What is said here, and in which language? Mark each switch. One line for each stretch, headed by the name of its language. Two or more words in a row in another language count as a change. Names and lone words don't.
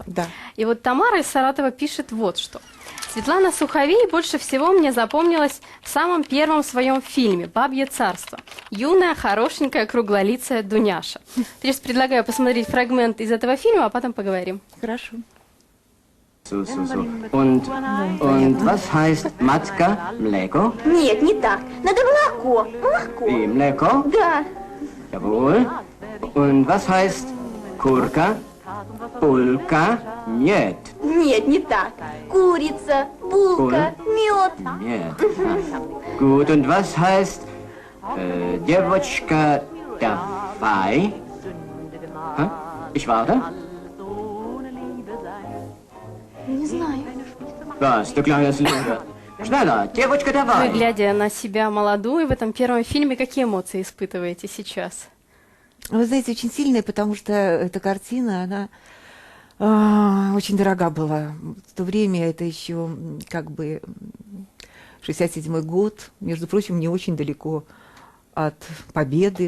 Russian: Да. И вот Тамара из Саратова пишет вот что. Светлана Суховей больше всего мне запомнилась в самом первом своем фильме «Бабье царство». Юная, хорошенькая, круглолицая Дуняша. То есть предлагаю посмотреть фрагмент из этого фильма, а потом поговорим. Хорошо.
German: So. Und was heißt Matka? Mleko?
Russian: Нет, не так. Надо молоко. Молоко.
German: Wie, Mleko?
Russian: Да.
German: Jawohl. Und was heißt Kurka?
Russian: Pulka? Нет. Нет, не так. Курица, булка, мед. Нет.
German: Gut, und was heißt Девочка dabei? Ich warte.
Russian: Не знаю.
German: Was, du kleines Lüge? Schneller,
Russian: девочка, Вы, давай. глядя на себя молодую в этом первом фильме, какие эмоции испытываете сейчас? Вы знаете, очень сильная, потому что эта картина, она очень дорога была. В то время это еще как бы 67-й год, между прочим, не очень далеко от победы.